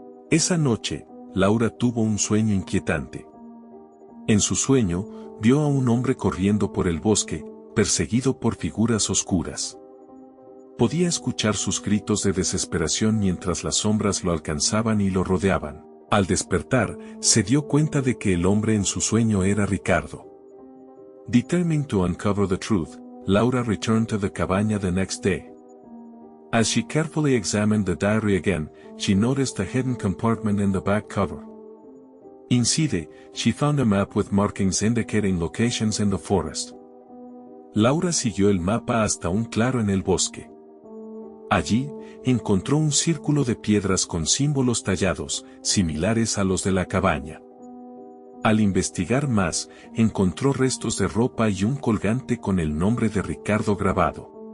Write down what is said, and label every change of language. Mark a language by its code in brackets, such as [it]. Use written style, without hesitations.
[es] Esa noche, Laura tuvo un sueño inquietante. En su sueño, vio a un hombre corriendo por el bosque, perseguido por figuras oscuras. Podía escuchar sus gritos de desesperación mientras las sombras lo alcanzaban y lo rodeaban. Al despertar, se dio cuenta de que el hombre en su sueño era Ricardo. [en] Determined to uncover the truth, Laura returned to the cabaña the next day. As she carefully examined the diary again, she noticed a hidden compartment in the back cover. Inside, she found a map with markings indicating locations in the forest. [es] Laura siguió el mapa hasta un claro en el bosque. Allí, encontró un círculo de piedras con símbolos tallados, similares a los de la cabaña. Al investigar más, encontró restos de ropa y un colgante con el nombre de Ricardo grabado.